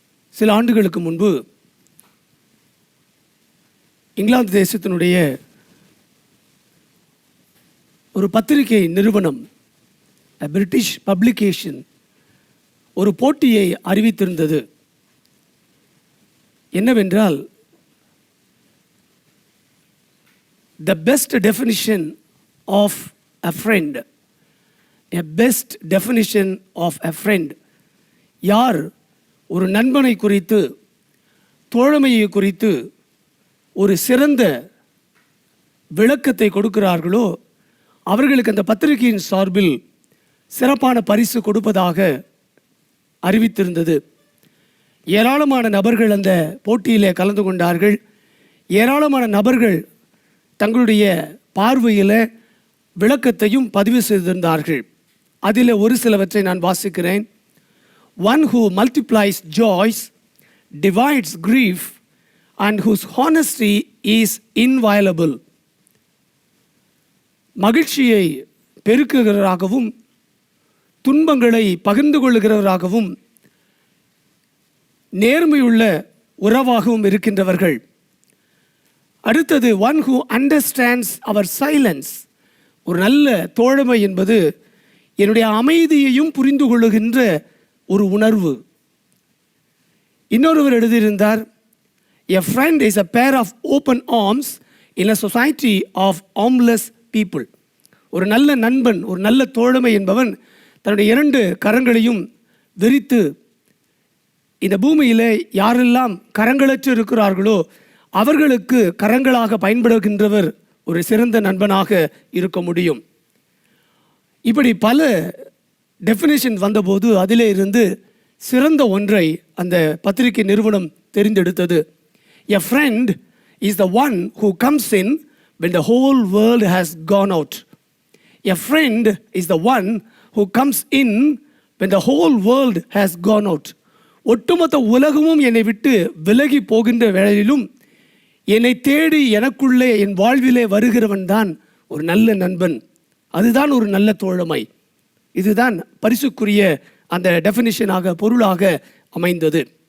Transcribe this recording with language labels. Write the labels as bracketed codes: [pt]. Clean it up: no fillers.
[ta] சில ஆண்டுகளுக்கு முன்பு இங்கிலாந்து தேசத்தினுடைய ஒரு பத்திரிகை நிறுவனம், பிரிட்டிஷ் பப்ளிகேஷன், ஒரு போட்டியை அறிவித்திருந்தது. என்னவென்றால், [en] the best definition of a friend, a best definition of a friend. [ta] யார் ஒரு நண்பனை குறித்து, தோழமையை குறித்து ஒரு சிறந்த விளக்கத்தை கொடுக்கிறார்களோ அவர்களுக்கு அந்த பத்திரிகையின் சார்பில் சிறப்பான பரிசு கொடுப்பதாக அறிவித்திருந்தது. ஏராளமான நபர்கள் அந்த போட்டியிலே கலந்து கொண்டார்கள். ஏராளமான நபர்கள் தங்களுடைய பார்வையில் விளக்கத்தையும் பதிவு செய்திருந்தார்கள். அதில் ஒரு சிலவற்றை நான் வாசிக்கிறேன். [en] One who multiplies joys, divides grief, and whose honesty is inviolable. [ta] மகிழ்ச்சியை பெருக்குகிறவராகவும் துன்பங்களை பகிர்ந்து கொள்ளுகிறவராகவும் நேர்மையுள்ள உறவாகவும் இருக்கின்றவர்கள். அடுத்தது, [en] one who understands our silence. [ta] ஒரு நல்ல தோழமை என்பது என்னுடைய அமைதியையும் புரிந்து கொள்ளுகின்ற ஒரு உணர்வு. இன்னொருவர் எழுதியிருந்தார், [en] a friend is a pair of open arms in a society of armless people. [ta] ஒரு நல்ல நண்பன், ஒரு நல்ல தோழமை என்பவன் தன்னுடைய இரண்டு கரங்களையும் விரித்து இந்த பூமியிலே யாரெல்லாம் கரங்களற்று இருக்கிறார்களோ அவர்களுக்கு கரங்களாக பயன்படுகின்றவர் ஒரு சிறந்த நண்பனாக இருக்க முடியும். இப்படி பல டெஃபினேஷன் வந்தபோது அதிலே இருந்து சிறந்த ஒன்றை அந்த பத்திரிகை நிறுவனம் தெரிந்தெடுத்தது. [en] A friend is the one who comes in when the whole world has gone out. A friend is the one who comes in when the whole world has gone out. [ta] ஒட்டுமொத்த உலகமும் என்னை விட்டு விலகி போகின்ற வேளையிலும் என்னை தேடி எனக்குள்ளே என் வாழ்விலே வருகிறவன் தான் ஒரு நல்ல நண்பன். அதுதான் ஒரு நல்ல தோழமை. இதுதான் பரிசுக்குரிய அந்த டெஃபினிஷனாக, பொருளாக அமைந்தது.